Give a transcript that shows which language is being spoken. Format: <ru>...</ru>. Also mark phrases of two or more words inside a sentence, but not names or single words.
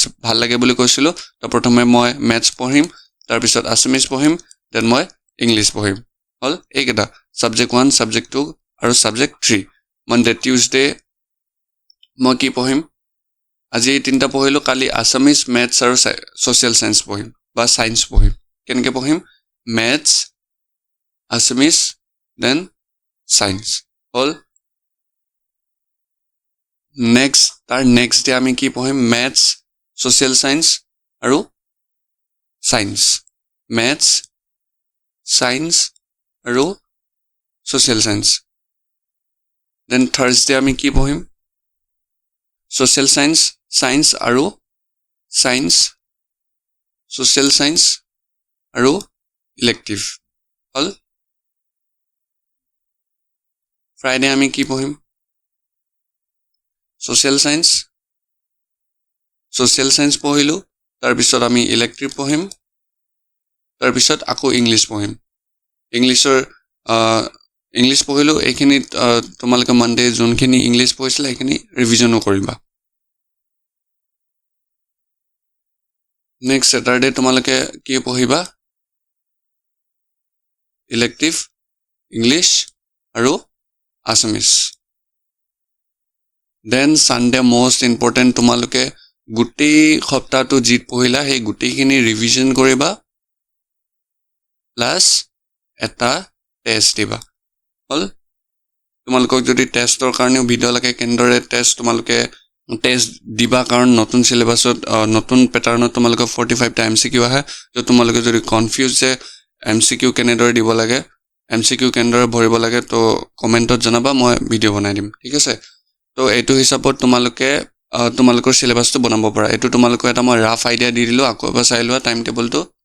<as>ভাল লাগে বুলি কৈছিলো তো প্ৰথমে মই মেথছ পঢ়িম তাৰ পিছত আসামিজ পঢ়িম দেন মই ইংলিশ পঢ়িম হল এইকেইটা সাবজেক্ট 1 সাবজেক্ট 2 আৰু সাবজেক্ট 3</as> <en>Monday Tuesday</en> <as>মই কি পঢ়িম আজি 3টা পঢ়িলো কালি আসামিজ মেথছ আৰু</as> <en>social science</en> <as>পঢ়িম বা সায়েন্স পঢ়িম কেনেকৈ পঢ়িম</as> <en>maths Assamese then science all next day</en> <as>আমি কি পঢ়িম</as> <en>maths social science আৰু science maths science আৰু social then Thursday</en> <as>আমি কি পঢ়িম</as> <en>social science আৰু science social science আৰু elective all</en> <as>Friday আমি কি পঢ়িম</as> <en>social science</en> <as>পঢ়িলো তাৰ পিছত আমি ইলেক্টিভ পঢ়িম তাৰ পিছত আকৌ ইংলিশ পঢ়িম ইংলিশ পঢ়িলো এইখিনি তোমালোকে মনডে যোনখিনি ইংলিশ পঢ়িছিল এইখিনি ৰিভিজনো কৰিবা</as> <en>next Saturday</en> <as>তোমালোকে কি পঢ়িবা</as> <en>elective English</en> <as>আৰু</as> <en>Assamese then Sunday most important</en> <as>তোমালোকে গুটি সপ্তাহটো জিত পঢ়িলা সেই গুটিখিনি ৰিভিজন কৰিবা প্লাস এটা টেষ্ট দিবা হল তোমালোকক যদি টেষ্টৰ কাৰণে ভিডিও লাগে কেনেদৰে টেষ্ট তোমালোকে টেষ্ট দিবা কাৰণ নতুন সিলেবাসত নতুন প্যাটাৰ্ণত তোমালোকে 45 টা এমসিকিউ আহে তো তোমালোকে যদি কনফিউজ যে এমসিকিউ কেনেদৰে দিব লাগে এমসিকিউ কেনেদৰে ভৰিব লাগে তো কমেন্টত জনাবা মই ভিডিও বনাই দিম ঠিক আছে তো এইটো হিচাপত তোমালোকৰ সিলেবাসটো বনাব পাৰা এইটো তোমালোকৰ এটা মই</as> <en>rough idea</en> <as>দি দিলো আকৌ এবাৰ চাই লোৱা</as> <en>time table</en>